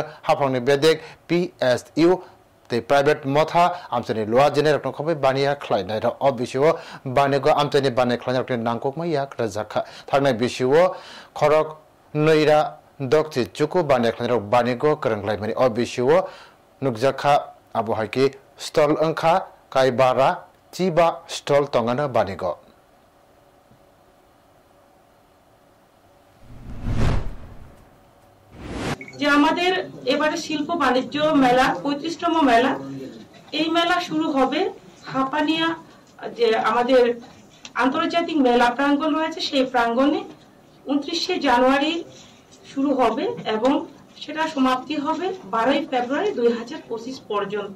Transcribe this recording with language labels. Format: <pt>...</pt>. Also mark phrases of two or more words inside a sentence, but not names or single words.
<trp>हाफांनि बेदेक PSU ते प्राइवेट मथा आमचनि लुआ जेने रकनो खबै बानिया खलायनाय र अबिसिओ बानेगो आमचनि बाने खलायनाय रकनि नांगकमा याक रजाखा थांनाय बिसिओ खरक नैरा दक्ति चुकु बानेखलायनाय बानेगो करंगलायमानि अबिसिओ नुकजाखा आबहायकी स्टल अंखा काइबारा चिबा स्टल तंगानो बानेगो</trp> <bn>যে আমাদের এবারে শিল্প বাণিজ্য মেলা 35তম মেলা এই মেলা শুরু হবে হাপানিয়া যে আমাদের আন্তর্জাতিক মেলা প্রাঙ্গণ রয়েছে সেই প্রাঙ্গণে 29শে জানুয়ারি শুরু হবে এবং সেটা সমাপ্তি হবে 12 ফেব্রুয়ারি 2025 পর্যন্ত।</bn>